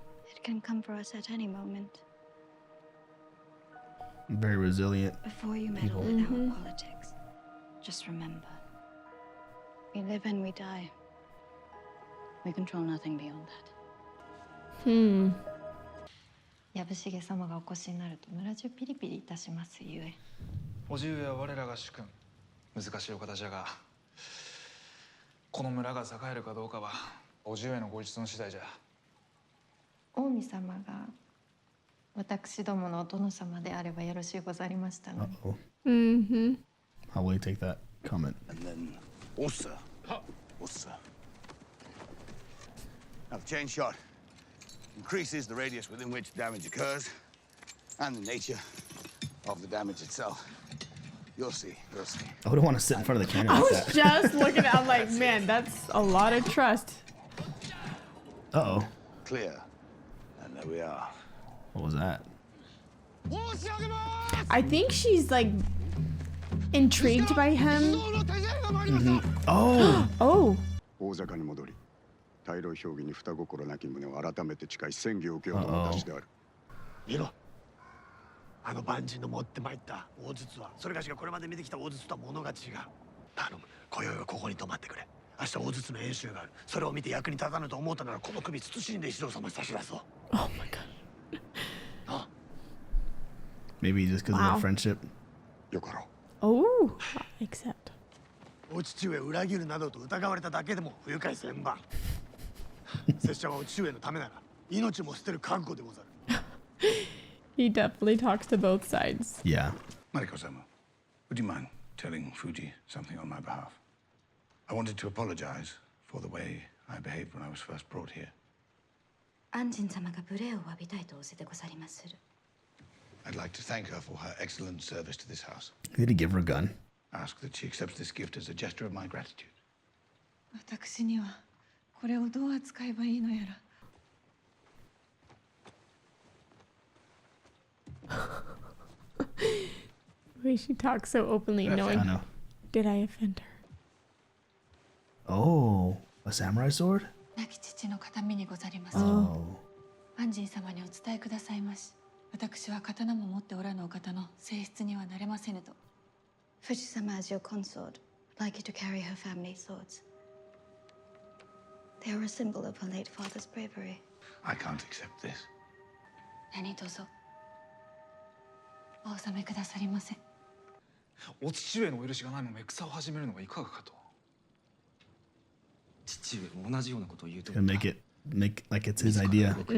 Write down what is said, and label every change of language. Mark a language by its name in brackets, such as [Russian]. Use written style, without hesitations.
[English] It can come for us at any moment. Very resilient. Before you meddle with our politics, just remember, we live and we die. We control nothing beyond that. [Japanese] 藪重様がお越しになると村中ピリピリいたしますゆえ。叔父上は我らが主君。難しいお方じゃが、この村が栄えるかどうかは叔父上のご一存次第じゃ。近江様が私どものお殿様であればよろしゅうござりましたの。 [English] How will he take that comment? And then Osa. Osa. Now the chain shot increases the radius within which damage occurs and the nature of the damage itself. You'll see, you'll see. I wouldn't want to sit in front of the cannon I like was that. just looking at I'm like, man, that's a lot of trust. Uh-oh. Clear. And there we are. What was that? I think she's like intrigued by him. Oh. Oh. [Japanese] 大坂に戻り、大老評議に双心なき旨を改めて誓い宣言を受けようとの私である。見ろ。あの万人の持ってまいった大筒はそれがしがこれまで見てきた大筒とは物が違う。頼む、今宵はここに泊まってくれ。明日大筒の演習がある。それを見て役に立たぬと思うたならこの首慎んで石堂様に差し出そう。 [English] Oh my god. Maybe just because of their friendship. [Japanese] よかろう。 [English] Oh, accept. [Japanese] お父上を裏切るなどと疑われただけでも不愉快千万。拙者はお父上のためなら命も捨てる覚悟でござる。 [English] He definitely talks to both sides. Yeah. Mariko-sama, would you mind telling Fuji something on my behalf? I wanted to apologize for the way I behaved when I was first brought here. [Japanese] 安心様が無礼を詫びたいと仰せでござりまする。 [English] I'd like to thank her for her excellent service to this house. Did he give her a gun? Ask that she accepts this gift as a gesture of my gratitude. [Japanese] 私にはこれをどう扱えばいいのやら。 [English] The way she talks so openly, knowing. Did I offend her? Oh, a samurai sword? [Japanese] 亡き父の形見にござります。 Oh. 安心様にお伝えくださいまし。私は刀も持っておらぬお方の性質にはなれませぬと。 [English] 富士様 as your consort would like you to carry her family swords. They are a symbol of her late father's bravery. I can't accept this. [Japanese] 何卒お納めくださりませ。お父上のお許しがないまま戦を始めるのはいかがかと。父上も同じようなことを言うと。 [English] Make like it's his idea.